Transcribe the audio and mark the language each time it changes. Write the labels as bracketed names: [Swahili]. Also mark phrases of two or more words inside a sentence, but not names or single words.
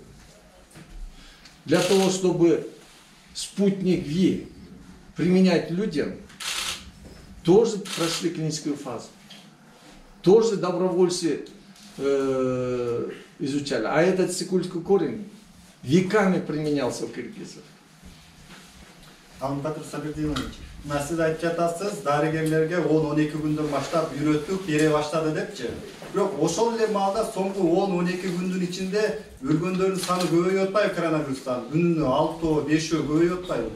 [Russian] Для того, чтобы спутник Ви применять людям, тоже прошли клиническую фазу. Тоже добровольцы изучали. А этот сикульский корень веками применялся у киргизов. [Kyrgyz] Батыр Сабирдинович, сиз айтып жатасыз, дарыгерлерге 10-12 күндөн баштап үйрөтүп бере баштады депчи. Бирок ошол эле маалда соңку 10-12 күндүн ичинде өлгөндөрдүн саны көбөйүп атпайбы коронавирустан? Күнүнө 6-5 көбөйүп атпайбы?